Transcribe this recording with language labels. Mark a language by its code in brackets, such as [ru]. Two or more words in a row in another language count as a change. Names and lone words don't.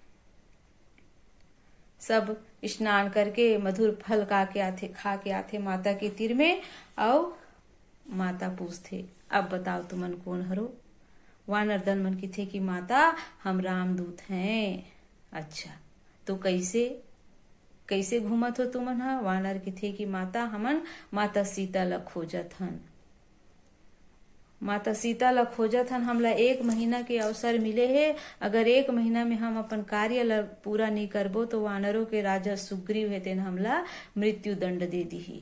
[hne] सब स्नान करके मधुर फल खा के आते माता के तीर में। और माता पूछते अब बताओ तुमन कौन हरो? वानर दल मन की थे कि माता हम रामदूत हैं। अच्छा तो कैसे घूमत हो तुमन? हा वानर के थे कि माता हमन माता सीता ला खोजत हन। माता सीता ला खोजत हन, हमला 1 महीना के अवसर मिले है। अगर 1 महीना में हम अपन कार्य ला पूरा नहीं करबो तो वानरों के राजा सुग्रीव है तेन हमला मृत्यु दंड दे दी।